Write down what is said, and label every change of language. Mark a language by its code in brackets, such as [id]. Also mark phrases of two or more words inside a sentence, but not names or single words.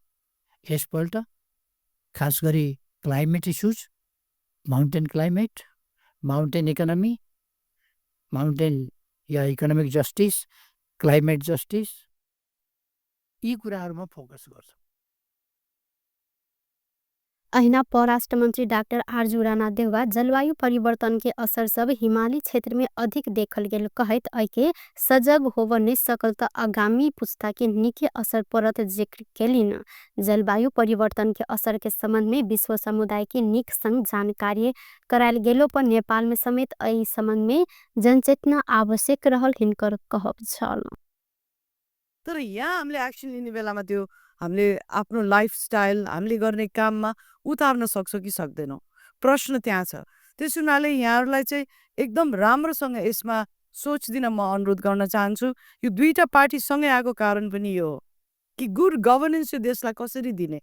[ne] यसपल्ट खास गरी [en] climate issues, mountain climate, mountain economy, mountain [ne] या [en] economic justice, climate justice, [ne] यी कुराहरूमा फोकस गर्छौँ। [mai] अहिना परराष्ट्र मंत्री डॉक्टर आरजू राणा देउवा जलवायु परिवर्तन के असर सब हिमाली क्षेत्र में अधिक देखल गेल कहत ऐके सजग होव नहीं सकल त आगामी पुस्ता के निके असर पड़त जिक्र केलिन। जलवायु परिवर्तन के असर के संबंध में विश्व समुदाय के निक संग जानकारी करायल गेलो पर नेपाल में समेत एहि संबंध में जनचेतना आवश्यक रहल हिनकर कहब छल। [ne] तर यहाँ हामीले एक्सन लिने बेलामा त्यो हामीले आफ्नो लाइफस्टाइल हामीले गर्ने काममा उतार्न सक्छौँ कि सक्दैनौँ, प्रश्न त्यहाँ छ। त्यस हुनाले यहाँहरूलाई चाहिँ एकदम राम्रोसँग यसमा सोच दिन म अनुरोध गर्न चाहन्छु। यो दुईटा पार्टी सँगै आएको कारण पनि यो हो कि [en] good governance [ne] यो देशलाई कसरी दिने।